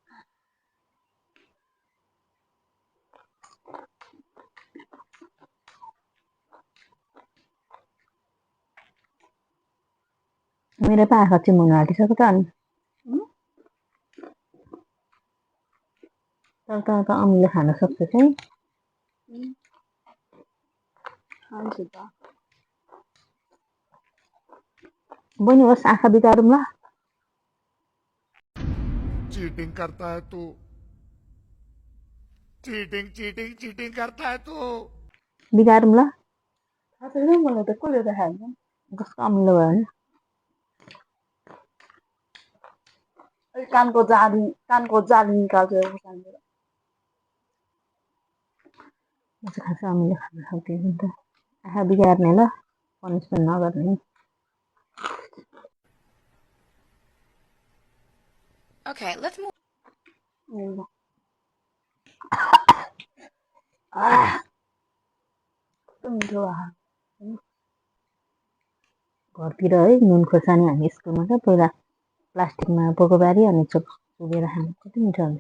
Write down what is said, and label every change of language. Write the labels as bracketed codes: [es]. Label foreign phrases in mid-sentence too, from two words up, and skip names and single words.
[ne] मेरो पो आँखा चाहिँ हुन आँटिसक्यो त अनि तर त अमिलो खान सक्छ चाहिँ बहिनी होस् आँखा बिगारौँ ल। [hi] चीटिंग करता है तू चीटिंग चीटिंग चीटिंग करता है तू [ne] बिगारौँ ल। मलाई त कसले देखाएको कस्तो अमिलो भयो भने कानको जाली निकाल्छ कानबाट। म चाहिँ खासै अमिलो खान सक्दिनँ नि त। आँखा बिगार्ने ल पनिसमेन्ट नगर्ने। [en] Okay, let's move. [ne] कस्तो मिठो भयो। घरतिर है नुन खोर्सानी हामी स्कुलमा क्या पहिला प्लास्टिकमा पोको पारी अनि चुबेर खानु कति मिठो हुन्छ।